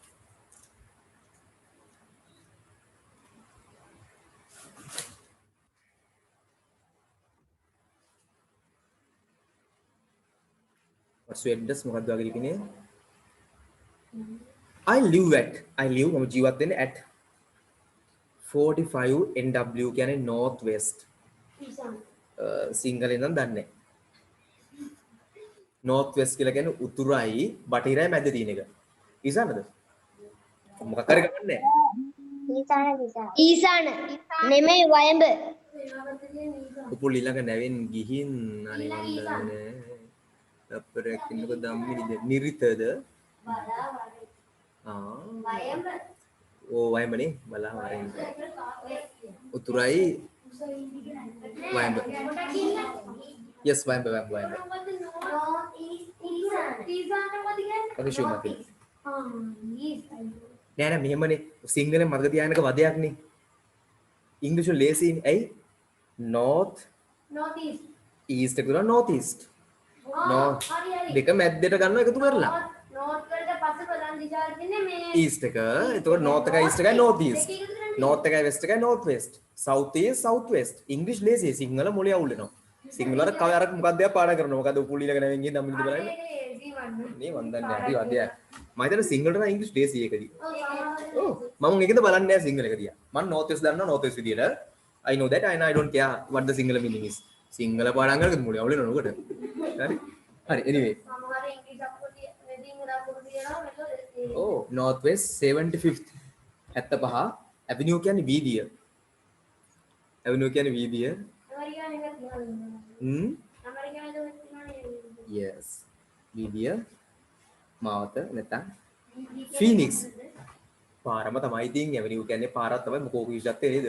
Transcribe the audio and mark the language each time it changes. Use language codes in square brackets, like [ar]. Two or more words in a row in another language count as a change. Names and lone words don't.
[en] what's your address [si] මොකක්ද ඔයාගේ ලිපිනය [en] I live [si] මම ජීවත් වෙන්නේ [en] at 45 NW කියන්නේ north west. [si] සිංහලෙන් නම් දන්නේ [en] north west [si] කියලා කියන්නේ උතුරයි බටහිරයි මැද තියෙන එක. ඊසානද? මොකක් හරි ගමන්නේ ඊසාන නෙමෙයි වයඹ. උපුල් ඊළඟ නැවෙන් ගිහින් අනේ මන් දන්නේ අපරක් ඉන්නකො ධම්මිනිද නිරිතද ඕ වයඹනේ බලා වරෙන් උතුරයි වයඹ yes වයඹ ඔකේ ෂුමති නෑ මෙහෙමනේ සිංහලෙන් මතක තියාගන්නක වදයක් නේ ඉංග්‍රීසියෙන් ලේසියිනේ ඇයි [en] north east [si] එක දුනා [en] north east north [si] දෙක මැද්දට ගන්නවා එකතු කරලා north වලට පස්සේ ප්‍රධාන දිශාව තියෙන්නේ මේ east එක එතකොට north එකයි east එකයි [en] north east north [si] එකයි west එකයි [en] north west south east south west english [si] ලේසි සිංහල මොලේ අවුල් වෙනවා සිංහල වල කව අර මොකක්ද යා පාඩම් කරනවා මොකද උපුල් ඊළඟ නැවෙන් ගිහින් නම් ඉඳ බලන්න නේ මන් දන්නේ හරි වදයක් මම හිතන්නේ සිංහලට නම් ඉංග්‍රීසි ලේසි එකදී ඔව් මම ඒකද බලන්නේ නැහැ සිංහල එක දිහා මම [en] north west [si] දන්නවා [en] north west [si] විදියට [en] I know that and I don't care what the single meaning is. [si] Single පාඩම් කරගෙන මුලිය අවුල වෙනව උකට. හරි. හරි anyway. සමහර ඉංග්‍රීසි අපොත් වෙදින් උදාපොත් කියනවා මෙතන [en] Oh northwest 75th 75 avenue [si] කියන්නේ වීදිය. avenue කියන්නේ වීදිය. ඇමරිකාවේ එකක් තියෙනවා. ඇමරිකාවේ තියෙනවා. Yes. වීදිය මාවත නැත්නම් Phoenix. පාරම තමයි ඉතින් avenue කියන්නේ පාරක් තමයි මොකෝ කිව්වත් නේද?